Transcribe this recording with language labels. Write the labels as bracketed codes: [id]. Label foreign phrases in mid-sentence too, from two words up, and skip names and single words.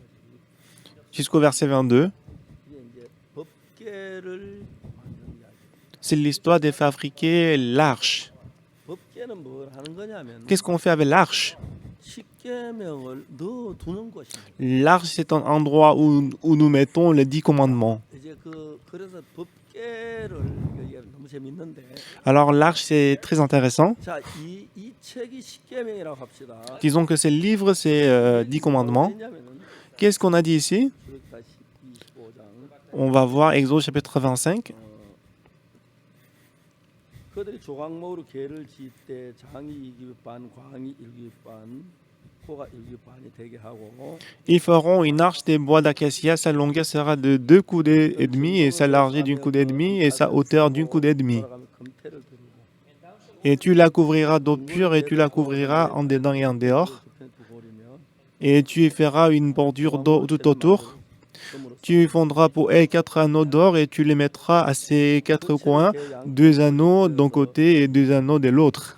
[fr] jusqu'au verset 22. c'est l'histoire de fabriquer l'arche. [ko] 법궤는 뭘 하는 거냐면 [fr] Qu'est-ce qu'on fait avec l'arche? [ko] 십계명을 넣어두는 곳입니다. [fr] L'arche, c'est un endroit où nous mettons les 10 commandements. [ko] 이제 그래서 법궤를 이게 너무 재밌는데 [fr] Alors l'arche, c'est très intéressant. [ko] 자, 이 책이 십계명이라고 합시다. [fr] Disons que ce livre, c'est 10 commandements. Qu'est-ce qu'on a dit ici? [ko] 출애굽기 25장. [fr] On va voir Exode chapitre 25. [ko] 그들이 조각목으로 궤를 지을 때 장이 2규빗 광이 1규빗 코가 1규빗 되게 하고 [fr] Ils feront une arche des bois d'acacia. Sa longueur sera de 2 coudées et demi, et sa largeur d'une coudée et demie, et sa hauteur d'une coudée et demie. [ko] 금태를 두르고 [fr] Et tu la couvriras d'eau pure, et tu la couvriras en dedans et en dehors. Et tu y feras une bordure d'eau tout autour. Tu fondras pour elle 4 anneaux d'or, et tu les mettras à ces 4 coins, 2 anneaux d'un côté et 2 anneaux de l'autre.